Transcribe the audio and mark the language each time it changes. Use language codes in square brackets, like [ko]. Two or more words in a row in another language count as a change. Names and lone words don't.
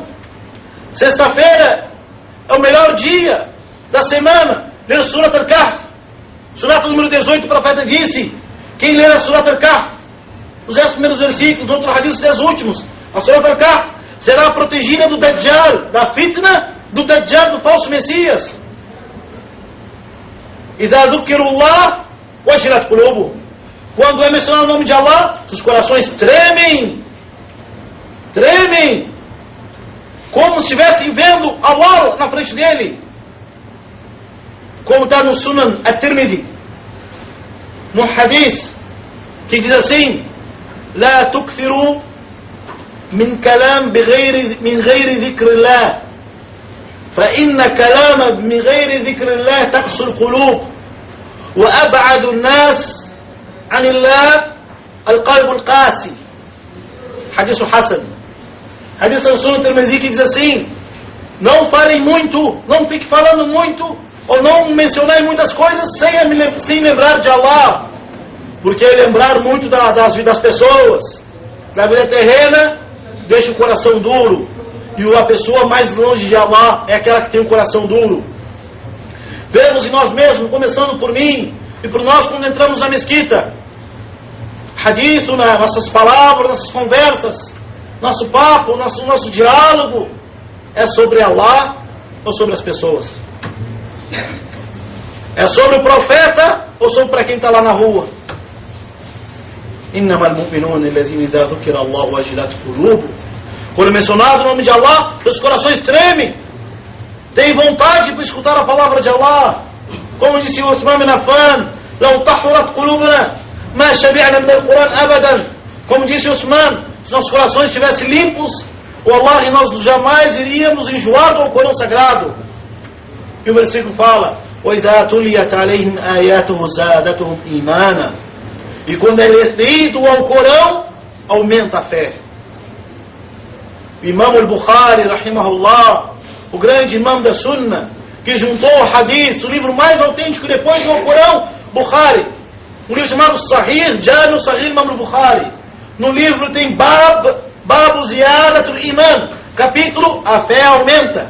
[pt] Sexta-feira é o melhor dia da semana. Ler Surat Al-Kahf. Surat número 18, o profeta disse: quem ler a Surat Al-Kahf, os 10 primeiros versículos, outro hadith, os 10 últimos, a Surat Al-Kahf será protegida do Dajjal, da fitna do Dajjal, do falso Messias. [ar] إِذَا ذُكِّرُوا اللَّهُ وَجِلَتْ قُلُوبُهُمْ. [pt] Quando é mencionado o nome de Allah, os corações tremem, como se estivessem vendo Allah na frente dele. Como está no Sunan At-Tirmidhi, no hadith, que diz assim: [ar] لا تكثروا من كلام من غير ذكر الله فإن كلام من غير ذكر الله تقسو القلوب وأبعد الناس عن الله القلب القاسي. حديث حسن. [pt] Hadith no Sunan At-Tirmidhi, que diz assim: não falem muito, não fique falando muito, ou não mencionar muitas coisas sem lembrar de Allah. Porque lembrar muito das pessoas, da vida terrena, deixa o coração duro. E a pessoa mais longe de Allah é aquela que tem o coração duro. Vemos em nós mesmos, começando por mim e por nós quando entramos na mesquita. Hadith, nossas palavras, nossas conversas, nosso papo, nosso diálogo é sobre Allah ou sobre as pessoas? É sobre o profeta ou sobre para quem está lá na rua? [ar] إِنَّمَا الْمُؤْمِنُونَ الَّذِينَ إِذَا ذُكِرَ اللَّهُ وَجِلَتْ قُلُوبُهُمْ. [pt] Quando é mencionado o nome de Allah, os corações tremem, tem vontade para escutar a palavra de Allah. Como disse Uthman bin Affan: [ar] لَوْ طَحُرَتْ قُلُوبُنَا مَا شَبِعْنَا مِنَ الْقُرْآنِ أَبَدًا. [pt] Como disse Uthman, se nossos corações estivessem limpos, wallahi, nós jamais iríamos enjoar do Alcorão Sagrado. E o versículo fala: [ar] وَإِذَا تُلِيَتْ عَلَيْهِمْ آيَاتُهُ زَادَتْهُمْ إِيمَانًا. [pt] E quando é lido o Alcorão, aumenta a fé. O Imam al-Bukhari, rahimahullah, o grande imam da Sunnah, que juntou o Hadith, o livro mais autêntico depois do Alcorão, Bukhari, um livro chamado Sahih, Jami Sahih Imam al-Bukhari. No livro tem Babu Ziyadatul Iman, capítulo, a fé aumenta.